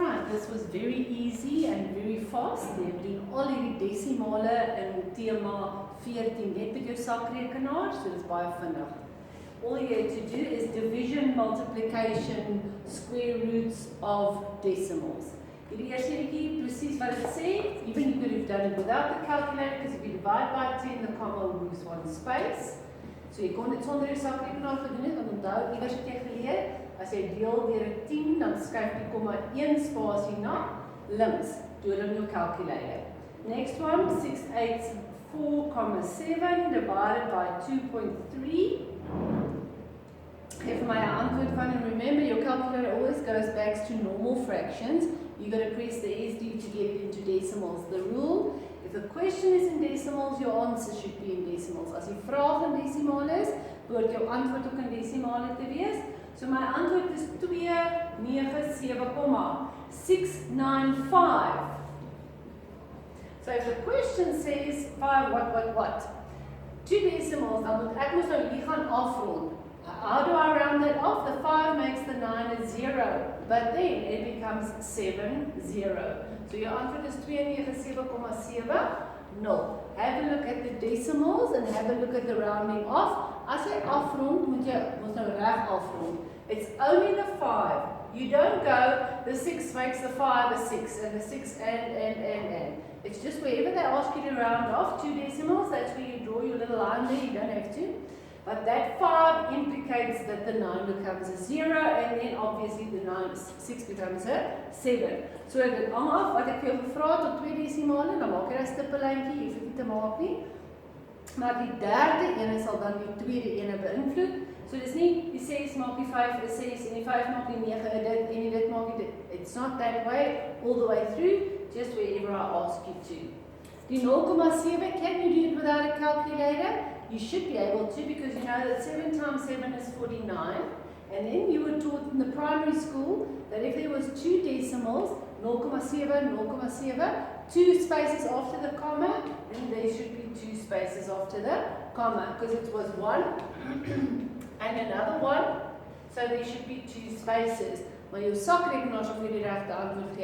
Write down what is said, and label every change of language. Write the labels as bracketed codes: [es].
[en] this was very easy and very fast. [af] Jy doen al hierdie desimale in tema 14 net met jou sakrekenaar, so dit is baie vinnig. [en] All you have to do is division, multiplication, square roots of decimals. [af] Hierdie eerste netjie presies wat dit sê. [en] Even you could have done it without the calculator, because if you divide by 10, the comma will lose one space. [af] So jy kon dit sonder jou sakrekenaar gedoen het, want onthou, iewers het jy geleer, as jy deel deur 'n 10, dan skuif die komma 1 spasie na links. [en] Do it on your calculator. Next one, 684,7 divided by 2.3. [af] Geef my 'n antwoord van, [en] and remember, your calculator always goes back to normal fractions. You've got to press the SD to get it into decimals. The rule, if the question is in decimals, your answer should be in decimals. [af] As die vraag in desimaal is, behoort jou antwoord ook in desimale te wees. So my antwoord is 297,695. [en] So if the question says 5 what? 2 decimals, [af] dan moet ek mos nou hier gaan afrond. [en] How do I round that off? The 5 makes the 9 a 0, but then it becomes 7,0. So your answer is 297,7. No. Have a look at the decimals and have a look at the rounding off. [af] As jy afrond, moet nou reg afrond. [en] It's only the 5. You don't go, the 6 makes the 5 a 6, and the 6 and. It's just wherever they ask you to round off 2 decimals, that's where you draw your little line there, you don't have to. But that 5 implicates that the 9 becomes a 0, and then obviously the 6 becomes a 7. [af] So dit hang af wat ek vir jou gevra het tot 2 desimale, dan maak jy 'n stippellyntjie, jy hoef dit te maak nie. Maar die derde ene sal dan die tweede ene beïnvloed. So dis nie die 6 maak die 5 'n 6 en die 5 maak die 9 'n dit en dit maak dit. [en] It's not that way all the way through, just wherever I ask you to. Die 0,7, can you do it without a calculator? You should be able to, because you know that 7 times 7 is 49. And then you were taught in the primary school that if there was 2 decimals, 0,7, 0,7, 2 spaces after the comma, then there should be 2 spaces after the comma, because it was 1 and another 1, so there should be 2 spaces. [af] Maar jou sakrekenaar sal vir die regte antwoord gee.